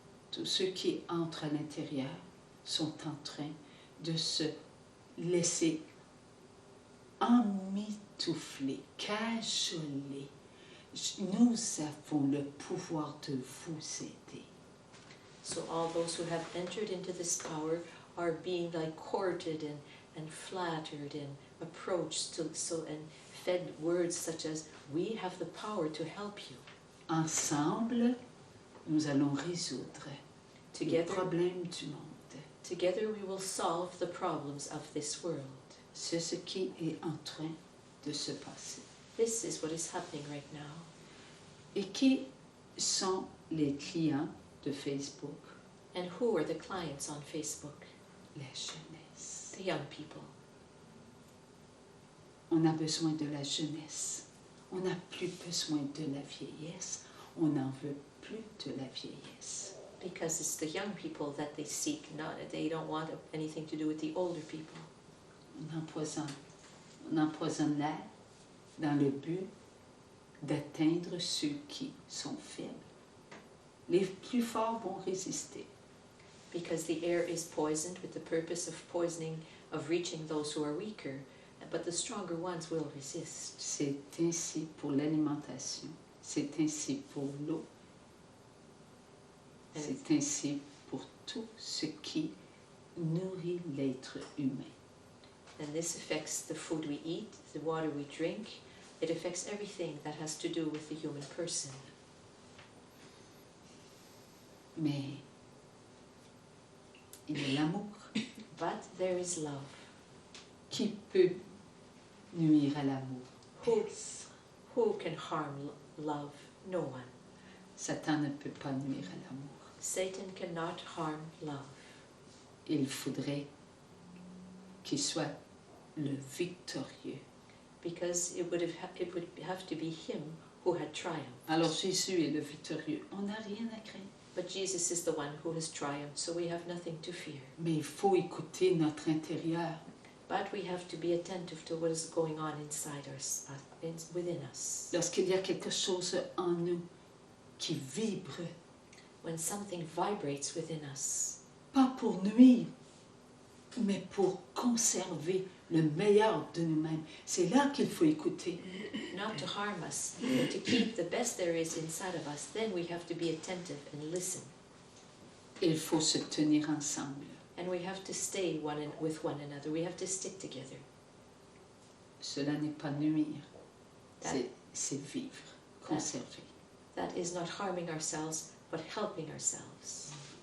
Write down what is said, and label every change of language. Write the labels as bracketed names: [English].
[French] Tous ceux qui entrent à l'intérieur sont en train de se laisser emmitoufler, cajoler. Nous avons le pouvoir de vous aider. [English] So all those who have entered into this power are being like courted and flattered and approached and fed words such as, we have the power to help you. [French] Ensemble, nous allons résoudre les [English] Together, [French] problèmes du monde. [English] together we will solve the problems of this world. [French] C'est ce qui est en train de se passer. [English] This is what is happening right now. [French] Et qui sont les clients de Facebook? [English] And who are the clients on Facebook? [French] La jeunesse. [English] The young people. [French] On a besoin de la jeunesse. On n'a plus besoin de la vieillesse. On n'en veut plus de la vieillesse. [English] Because it's the young people that they seek, they don't want anything to do with the older people. [French] On empoisonne l'air dans le but d'atteindre ceux qui sont faibles. Les plus forts vont résister. [English] Because the air is poisoned with the purpose of reaching those who are weaker, but the stronger ones will resist. [French] C'est ainsi pour l'alimentation, c'est ainsi pour l'eau, c'est ainsi pour tout ce qui nourrit l'être humain. [English] And this affects the food we eat, the water we drink. It affects everything that has to do with the human person. [French] Mais il y a l'amour. [English] But there is love. [French] Qui peut nuire à l'amour? [English] Who can harm love? No one. [French] Satan ne peut pas nuire à l'amour. [English] Satan cannot harm love. [French] Il faudrait qu'il soit le victorieux. [English] Because it would have to be him who had triumphed. [French] Alors Jésus est le victorieux. On n'a rien à craindre. [English] But Jesus is the one who has triumphed, so we have nothing to fear. [French] Mais il faut écouter notre intérieur. [English] But we have to be attentive to what is going on inside us, within us. [French] Lorsqu'il y a quelque chose en nous qui vibre, [English] When something vibrates within us, [French] pas pour nuire, mais pour conserver le meilleur de nous-mêmes. C'est là qu'il faut écouter. [English] not to harm us, but to keep the best there is inside of us, then we have to be attentive and listen. [French] Il faut se tenir ensemble. [English] And we have to stay with one another. We have to stick together. [French] Cela n'est pas nuire, [English] That- [French] c'est vivre, conserver. [English] That is not harming ourselves, but helping ourselves.